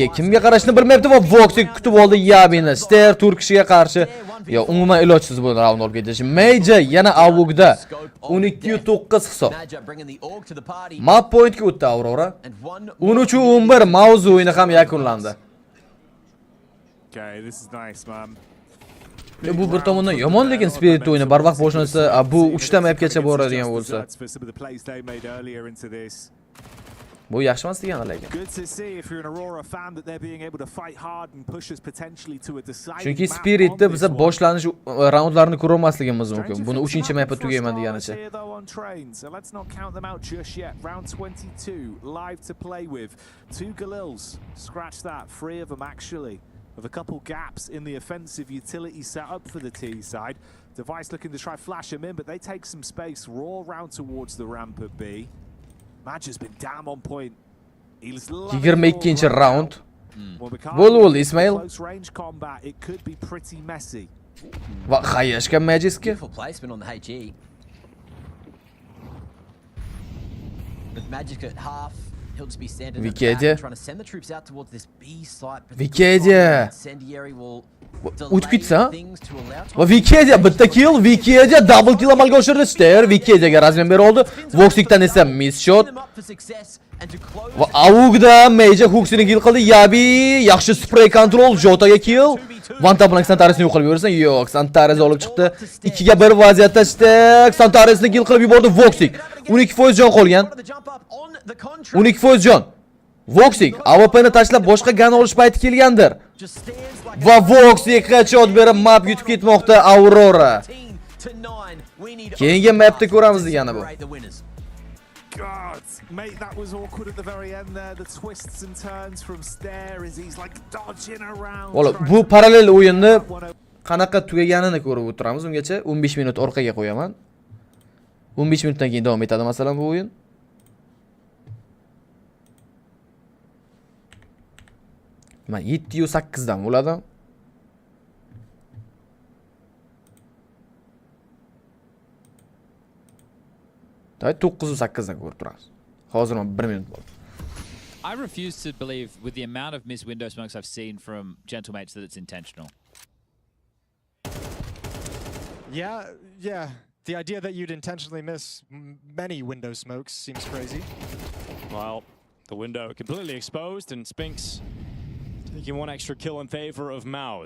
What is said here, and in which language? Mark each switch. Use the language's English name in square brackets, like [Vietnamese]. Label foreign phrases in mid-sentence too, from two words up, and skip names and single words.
[Uzbek] Kimga qarashni bilmayapti va Voxi kutib oldi Yabini. Ster Turkishiga qarshi. Yo, umuman ilojsiz bo'ldi raund olib ketish. Major yana Avugda 12-9 hisob. [English] Map pointga [Uzbek] o'tdi Aurora. 13-11 mavzu o'yini ham yakunlandi. [English] Okay, this is nice, man. [Uzbek] Bu bir tomondan yomon, lekin Spirit o'yini barvaqt boshlansa, bu 3 ta mapgacha boradigan bo'lsa. Bu yaxshi emas degani lekin. Chunki Spirit'da biz boshlanish raundlarini ko'ra olmasligimiz mumkin. Buni 3-mapda tugayman deganicha. [English] Round 22 live to play with. 2 Galils. Scratch that, 3 of them actually. With a couple gaps in the offensive utility setup for the T side. Device looking to try flash him in, but they take some space. Raw round towards the ramp at B. Madge has been damn on point. [Uzbek] 22 round. Bo'ldi Ismail. [English] Close range combat, it could be pretty messy. [Uzbek] Va xayashga Magiski. [English] Beautiful placement on the HE. With Magic at half, he'll just be standing at the back, trying to send the troops out towards this B site. Vikedi. Incendiary will [Uzbek] o'tib ketsa. Va Vikedi bitta kill, Vikedi [English] double kill [Uzbek] amalga oshirdi. Ster Vikediga razmen bera oldi. Voxikdan esa [English] miss shot. [Uzbek] Va Avugda Major Hooksini kill qildi. Yabi yaxshi [English] spray control, [Uzbek] Jotaga kill. Vanta bilan Santaresni yo'q qilib yuborsan. Yo'q, Santares olib chiqdi. 2 ga 1 vaziyatda Ster Santaresni kill qilib yubordi Voxik. 12% jon qolgan. 12% jon. Voxik AWP'ni tashlab boshqa gun olish payti kelgandir. Va Voxik headshot berib map yutib ketmoqda Aurora. Keyingi mapda ko'ramiz degani bu. [English] God, mate, that was awkward at the very end there. The twists and turns from Stare as he's like dodging around. [Uzbek] Valla bu parallel o'yinni qanaqa tugaganini ko'rib o'tiramiz. Ungacha 15 minut orqaga qo'yaman. 15 minutdan keyin davom etadi masalan bu o'yin. Men 7-8 dan bo'ladi. Day 9-8 dan ko'rib turamiz. Hozir 1 minut bo'ldi. [English] I refuse to believe with the amount of missed window smokes I've seen from Gentlemates that it's intentional. Yeah. The idea that you'd intentionally miss many window smokes seems crazy. Well, the window completely exposed and Spinks taking one extra kill in favor of Mouse.